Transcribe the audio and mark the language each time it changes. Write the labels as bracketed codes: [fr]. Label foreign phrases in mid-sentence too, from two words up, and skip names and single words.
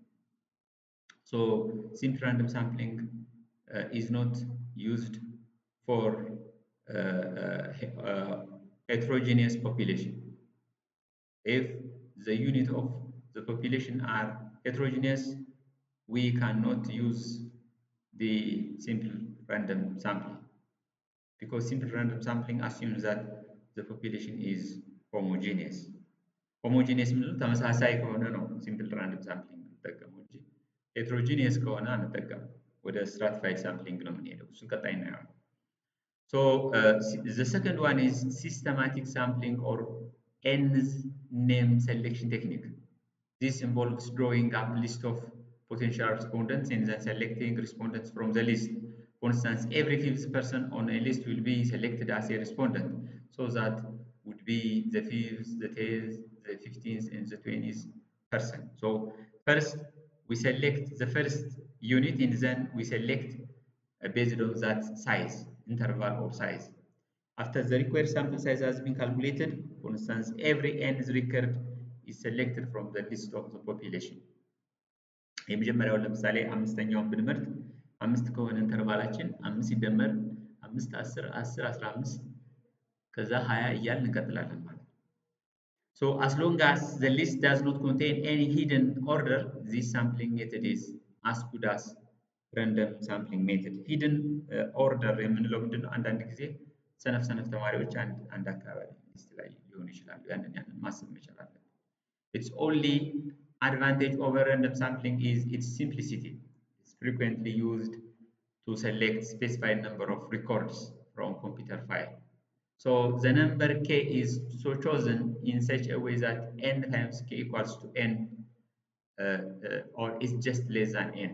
[en] So simple random sampling is not used for heterogeneous population. If the unit of the population are heterogeneous, we cannot use the simple random sampling because simple random sampling assumes that the population is homogeneous. [am] ሆሞጂኒየስ የምንለው ተመሳሳይ ከሆነ ነው [en] simple random sampling [am] የምንጠቀመው እንጂ ሄትሮጂኒየስ ከሆነ አንጠቀምም። ወደ [en] stratified sampling [am] ነው የምንሄደው። እሱን ቀጣይ እናየዋለን። [en] So the second one is systematic sampling or nth name selection technique. This involves drawing up a list of potential respondents and then selecting respondents from the list. For instance, every fifth person on a list will be selected as a respondent. So that would be the fifth, the 10th, the 15th, and the 20th person. So first we select the first unit and then we select based on that size, interval or size. After the required sample size has been calculated, for instance, every nth record is selected from the list of the population. [am] የመጀመሪያውን ለምሳሌ አምስተኛውን ብንመርጥ አምስት ከሆነ ኢንተርቫላችን አምስት ሲደመር አምስት 10 10 15 ከዛ 20 እያልን እንቀጥላለን ማለት ነው። [en] So as long as the list does not contain any hidden order, this sampling method is as good as random sampling method. Hidden order [am] የምንለው ምንድነው? አንዳንድ ጊዜ ሰነፍ ተማሪዎች አንድ አካባቢ ሊስት ላይ ሊሆን ይችላሉ። ያንን ማሰብ መቻል አለብን። [en] Its only advantage over random sampling is its simplicity. It's frequently used to select specified number of records from computer file. So the number k is so chosen in such a way that n times k equals to n or is just less than n.